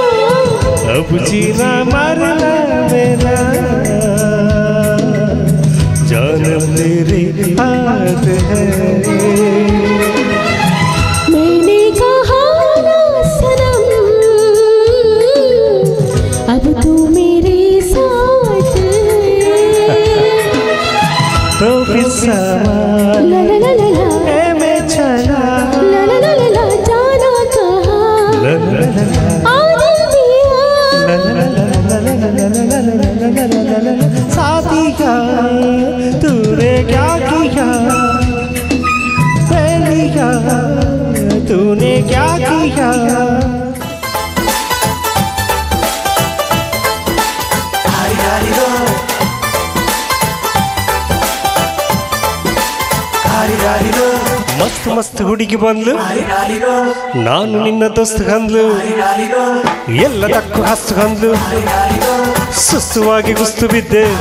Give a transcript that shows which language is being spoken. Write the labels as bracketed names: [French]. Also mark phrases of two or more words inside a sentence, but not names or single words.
[Hindi] अब जीना मरना मेरा जान तेरे हाथ है मैंने कहा ना सनम अब तू मेरे साथ तो फिर सवाल ला ला ला ला ला है मैं चला ला ला ला ला ला जाना कहाँ ला ला ला ला आदिल दिया साथिया तूने क्या किया सहेलिया तूने क्या किया [Kannada] ಮಸ್ತ್ ಮಸ್ತ್ ಹುಡುಗಿ ಬಂದ್ಲು ನಾನು ನಿನ್ನ ದೋಸ್ತ್ ಅಂದ್ಲು ಎಲ್ಲದಕ್ಕೂ ಹಸ್ತು ಅಂದ್ಲು ಸುಸ್ತುವಾಗಿ ಗುಸ್ತು ಬಿದ್ದೆ